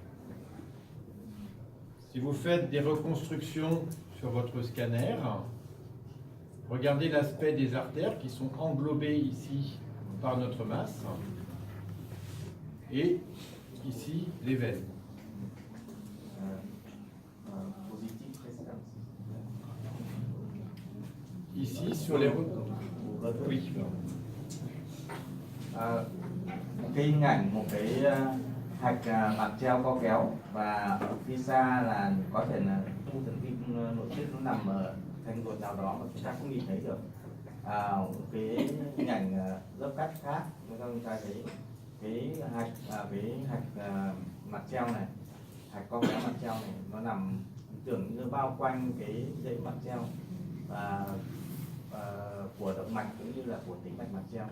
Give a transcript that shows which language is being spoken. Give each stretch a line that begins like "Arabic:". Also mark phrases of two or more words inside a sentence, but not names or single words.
French: Si vous faites des reconstructions sur votre scanner, regardez l'aspect des artères qui sont englobées ici par notre masse et ici les veines. Ici sur les oui.
Vietnamese: Cái hình ảnh một cái hạch mạc treo co kéo và ở phía xa là có thể là u thần kinh nội tiết nó nằm ở thành ruột nào đó mà chúng ta không nhìn thấy được. Cái hình ảnh lớp cắt khác chúng ta thấy cái hạch mạc treo này, hạch co kéo mạc treo này nó nằm tưởng như bao quanh cái dãy mạc treo và của động mạch cũng như là của tĩnh mạch mạc treo.